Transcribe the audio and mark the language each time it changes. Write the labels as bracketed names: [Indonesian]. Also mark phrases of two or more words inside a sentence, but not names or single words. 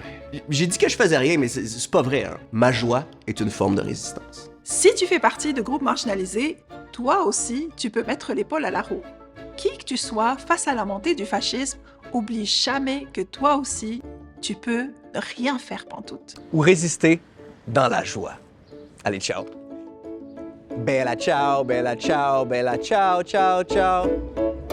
[French] J'ai dit que je faisais rien, mais c'est pas vrai, hein. Ma joie est une forme de résistance. Si tu fais partie de groupes marginalisés, toi aussi, tu peux mettre l'épaule à la roue. Qui que tu sois face à la montée du fascisme, oublie jamais que toi aussi, tu peux ne rien faire pantoute. Ou résister dans la joie. Allez, ciao. [Italian] Bella ciao, bella ciao, bella ciao, ciao, ciao.